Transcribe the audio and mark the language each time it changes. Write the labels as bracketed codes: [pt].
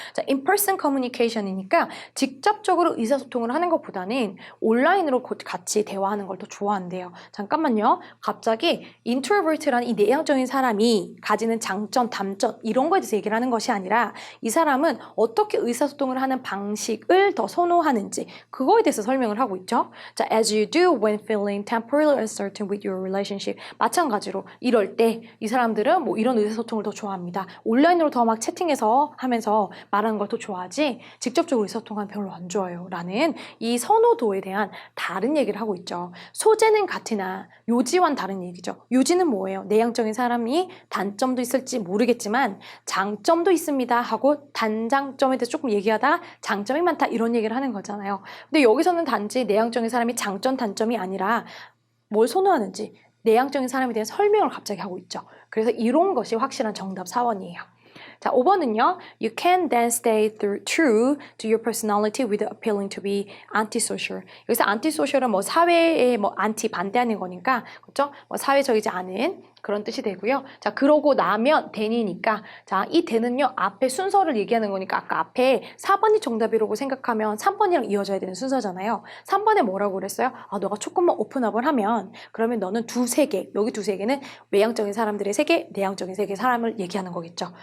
[ko] 자, [en] in-person communication [ko] 이니까 직접적으로 의사소통을 하는 것보다는 온라인으로 같이 대화하는 걸 더 좋아한대요. 잠깐만요. 갑자기 introvert라는 이 내향적인 사람이 가지는 장점, 단점 이런 거에 대해서 얘기를 하는 것이 아니라 이 사람은 어떻게 의사소통을 하는 방식을 더 선호하는지 그거에 대해서 설명을 하고 있죠. [en] 자, as you do when feeling temporarily uncertain with your relationship. [ko] 마찬가지로 이럴 때 이 사람들은 뭐 이런 의사소통을 더 좋아합니다. 온라인으로 더 막 채팅해서 하면서 말하는 걸 더 좋아하지 직접적으로 의사소통하면 별로 안 좋아요 라는 이 선호도에 대한 다른 얘기를 하고 있죠. 소재는 같으나 요지와는 다른 얘기죠. 요지는 뭐예요? 내향적인 사람이 단점도 있을지 모르겠지만 장점도 있습니다 하고 단장점에 대해서 조금 얘기하다가 장점이 많다 이런 얘기를 하는 거잖아요. 근데 여기서는 단지 내향적인 사람이 장점, 단점이 아니라 뭘 선호하는지 내향적인 사람에 대한 설명을 갑자기 하고 있죠. 그래서 이런 것이 확실한 정답 4번이에요. 자, 5번은요. [en] You can then stay true to your personality without appealing to be antisocial. [ko] 여기서 antisocial은 뭐 사회에 뭐 anti 반대하는 거니까, 그렇죠? 뭐 사회적이지 않은 그런 뜻이 되고요. 자, 그러고 나면 then이니까, 자, 이 then은요, 앞에 순서를 얘기하는 거니까, 아까 앞에 4번이 정답이라고 생각하면 3번이랑 이어져야 되는 순서잖아요. 3번에 뭐라고 그랬어요? 아, 너가 조금만 오픈업을 하면, 그러면 너는 두세 개, 여기 두세 개는 외향적인 사람들의 세계, 내향적인 세계 사람을 얘기하는 거겠죠.